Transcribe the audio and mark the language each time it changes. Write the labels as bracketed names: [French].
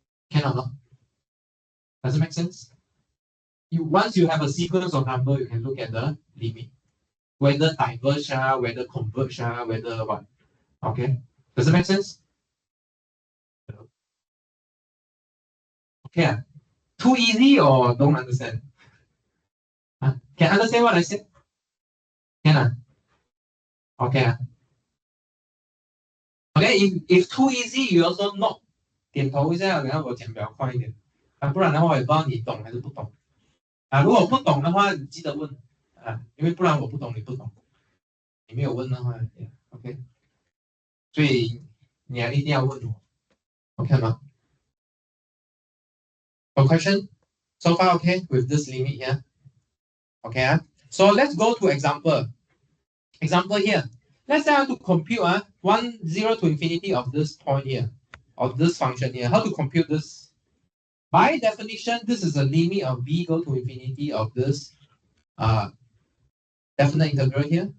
[English] Can or not? Does it make sense? Once you have a sequence of number, you can look at the limit, whether diverge, whether converge, whether what. Okay, does it make sense? Okay, too easy or don't understand? Can understand what I said? Can okay. Okay, if too easy, you also not [Chinese] 点头一下，然后我讲比较快一点啊，不然的话我也不知道你懂还是不懂啊。如果不懂的话，你记得问啊，因为不然我不懂你不懂，你没有问的话，OK， 所以你还一定要问我 ，OK 吗？ [English] No question? So far okay with this limit here? Okay, so let's go to example. Example here. Let's say I have to compute 0 to infinity of this point here, of this function here. How to compute this? By definition, this is the limit of v go to infinity of this definite integral here.